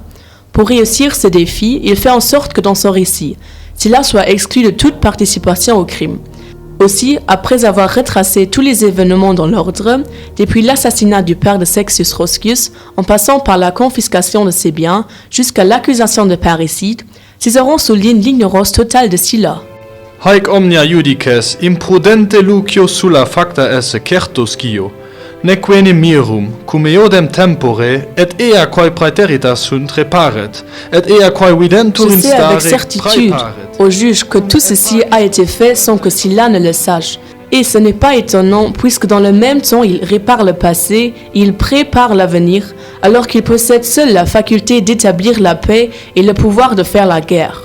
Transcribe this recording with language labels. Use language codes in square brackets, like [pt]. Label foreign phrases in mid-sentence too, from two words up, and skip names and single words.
[fr] Pour réussir ce défi, il fait en sorte que dans son récit, Sylla soit exclu de toute participation au crime. Aussi, après avoir retracé tous les événements dans l'ordre, depuis l'assassinat du père de Sextius Roscius, en passant par la confiscation de ses biens, jusqu'à l'accusation de parricide, Cicéron souligne l'ignorance totale de Sylla. [la] Haec omnia judices imprudente Lucio sulla facta esse certo scio, nec venim mirum, cum eodem tempore, et ea quae praeteritas sunt reparet, et ea quae videntur [fr] Je sais avec [la] instare [fr] certitude [la] praeparet. [fr] au juge que tout ceci a été fait sans que Sylla ne le sache. Et ce n'est pas étonnant puisque dans le même temps il répare le passé, il prépare l'avenir, alors qu'il possède seul la faculté d'établir la paix et le pouvoir de faire la guerre.